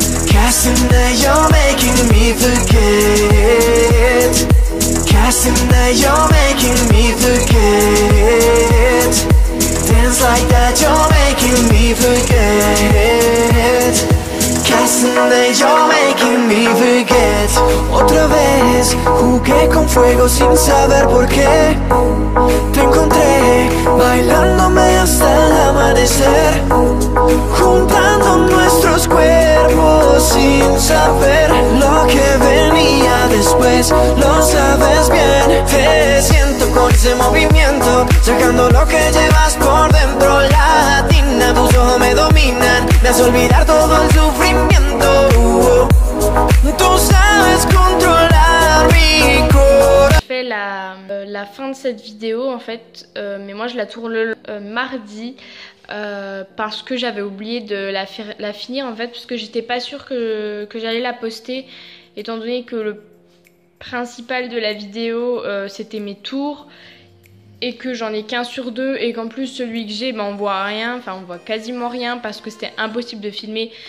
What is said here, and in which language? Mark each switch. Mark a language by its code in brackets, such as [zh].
[en] Castanea, you're making me forget. Castanea, you're making me forget. Dance like that, you're making me forget. Castanea, you're making me forget. [es] Otra vez jugué con fuego sin saber por qué. Te encontré bailándome hasta el amanecer, juntando nuestros cuerpos sin saber lo que venía después. Lo sabes bien, te siento con ese movimiento, sacando lo que llevas por dentro. Latina, tus ojos me dominan, me hace olvidar todo el sufrimiento. Tú sabes controlar mi corazón. [fr] Je fais la fin de cette vidéo en fait, mais moi je la tourne le mardi parce que j'avais oublié de la finir en fait, parce que j'étais pas sûre que j'allais la poster étant donné que le principal de la vidéo c'était mes tours et que j'en ai qu'un sur deux et qu'en plus celui que j'ai on voit rien, enfin on voit quasiment rien parce que c'était impossible de filmer.